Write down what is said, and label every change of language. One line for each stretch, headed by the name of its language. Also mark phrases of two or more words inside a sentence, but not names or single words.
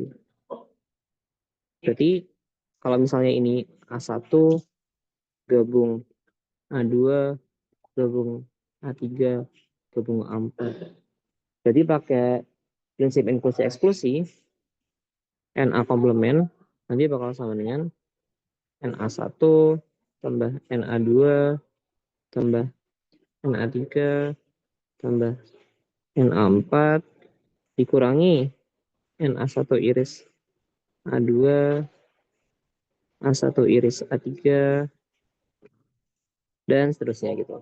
Indonesian: Berarti kalau misalnya ini A1 gabung A2 gabung A3 gabung A4. Jadi pakai prinsip inklusi eksklusi NA komplement nanti bakal sama dengan NA1 tambah NA2 tambah NA3 tambah NA4 dikurangi NA1 iris A2 A1 iris A3 dan seterusnya gitu.